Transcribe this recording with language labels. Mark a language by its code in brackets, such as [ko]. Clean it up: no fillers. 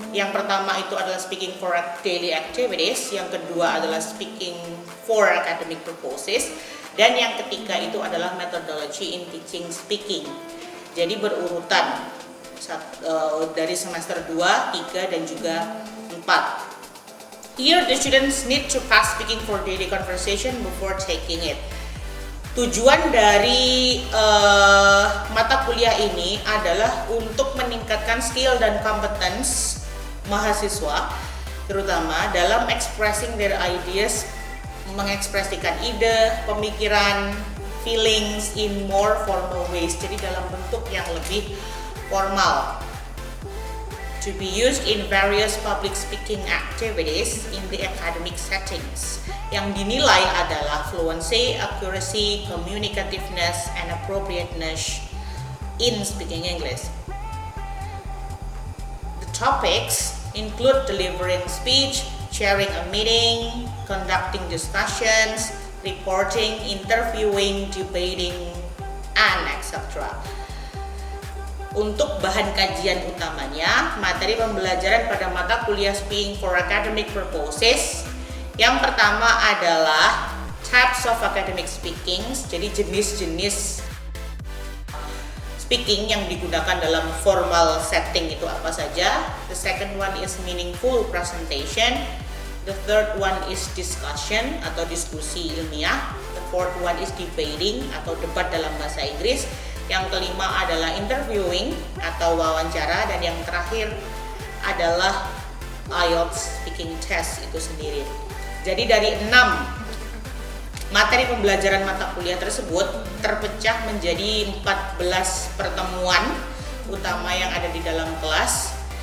[id] Yang pertama itu adalah Speaking for Daily Activities, yang kedua adalah Speaking for Academic Purposes, dan yang ketiga itu adalah Methodology in Teaching Speaking. Jadi berurutan dari semester 2, 3, dan juga 4. [en] Here the students need to pass Speaking for Daily Conversation before taking it. [id] Tujuan dari mata kuliah ini adalah untuk meningkatkan skill dan competence mahasiswa, terutama dalam [en] expressing their ideas, [id] mengekspresikan ide, pemikiran, [en] feelings in more formal ways, [id] jadi dalam bentuk yang lebih formal. [en] To be used in various public speaking activities in the academic settings, [id] yang dinilai adalah [en] fluency, accuracy, communicativeness, and appropriateness in speaking English. The topics include delivering speech, chairing a meeting, conducting discussions, reporting, interviewing, debating, and etc. [id] Untuk bahan kajian utamanya, materi pembelajaran pada mata kuliah Speaking for Academic Purposes. Yang pertama adalah [en] types of academic speaking, [id] jadi jenis-jenis speaking yang digunakan dalam formal setting itu apa saja. [en] The second one is meaningful presentation. The third one is discussion [id] atau diskusi ilmiah. [en] The fourth one is debating [id] atau debat dalam bahasa Inggris. Yang kelima adalah interviewing atau wawancara, dan yang terakhir adalah IELTS speaking test itu sendiri. Jadi dari 6 materi pembelajaran mata kuliah tersebut terpecah menjadi 14 pertemuan utama yang ada di dalam kelas.